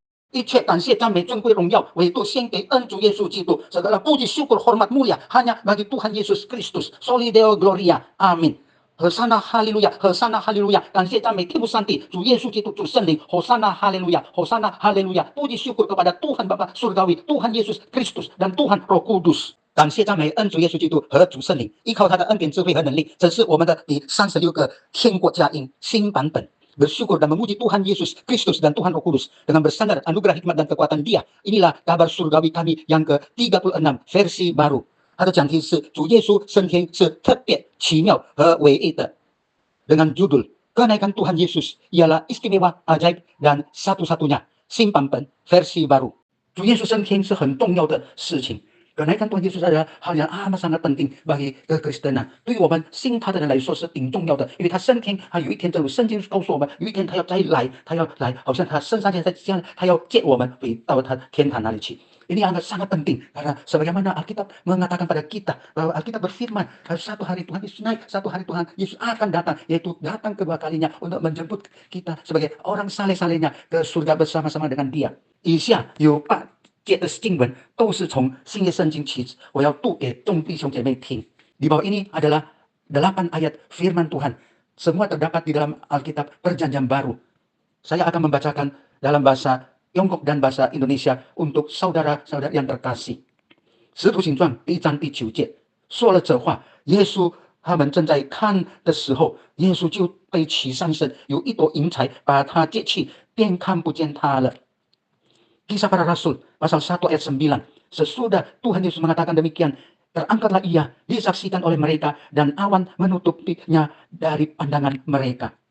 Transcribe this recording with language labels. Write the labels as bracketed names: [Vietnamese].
[Chinese] 的确感谢赞美尊贵荣耀唯独献给恩主耶稣基督 [Indonesian] segala puji syukur hormat mulia hanya bagi Tuhan Yesus Kristus soli deo gloria amin [Chinese] Hosana haleluya, Hosana haleluya， 感谢赞美天父上帝，主耶稣基督，主圣灵，Hosana haleluya, Hosana haleluya， [Indonesian] puji syukur kepada Tuhan Bapa Surgawi, Tuhan Yesus Kristus dan Tuhan Roh Kudus。 [Chinese] 感谢赞美恩主耶稣基督和主圣灵，依靠他的恩典、智慧和能力，这是我们的第36个天国佳音新版本。 [Indonesian] Bersyukur dan memuji Tuhan Yesus Kristus dan Tuhan Roh Kudus dengan bersandar anugerah hikmat dan kekuatan Dia. Inilah kabar surgawi kami yang ke-36 versi baru。 [Chinese] 他的讲题是主耶稣升天是特别奇妙和唯一的 [Indonesian] dengan judul kenaikan Tuhan Yesus ialah istimewa ajaib dan satu-satunya [Chinese] 新版本 [Indonesian] versi baru [Chinese] 主耶稣升天是很重要的事情 [Indonesian] kenaikan Tuhan Yesus adalah hal yang amat sangat penting bagi kekristenan [Chinese] 对于我们信他的人来说是挺重要的因为他升天他有一天正如圣经告诉我们有一天他要再来他要来好像他升上天在这样他要接我们回到他天堂那里去 [Indonesian] Ini sangat penting karena sebagaimana Alkitab mengatakan pada kita bahwa Alkitab berfirman satu hari Tuhan Yesus naik, satu hari Tuhan Yesus akan datang, yaitu datang kedua kalinya untuk menjemput kita sebagai orang saleh-salehnya ke surga bersama-sama dengan Dia. [Chinese] 以下有8节的经文都是从新约圣经起，我要读给众弟兄姐妹听。 [Indonesian] Di bawah ini adalah 8 ayat firman Tuhan. Semua terdapat di dalam Alkitab Perjanjian Baru. Saya akan membacakan dalam bahasa Tiongkok dan bahasa Indonesia untuk saudara-saudara yang terkasih. [Chinese] 使徒行传第1章第9节说了这话，耶稣他们正在看的时候，耶稣就被起上身，有一朵云彩把他接去，便看不见他了。 [Indonesian] Kisah para Rasul pasal 1 ayat 9 sesudah Tuhan Yesus mengatakan demikian terangkatlah ia disaksikan oleh mereka dan awan menutupinya dari pandangan mereka.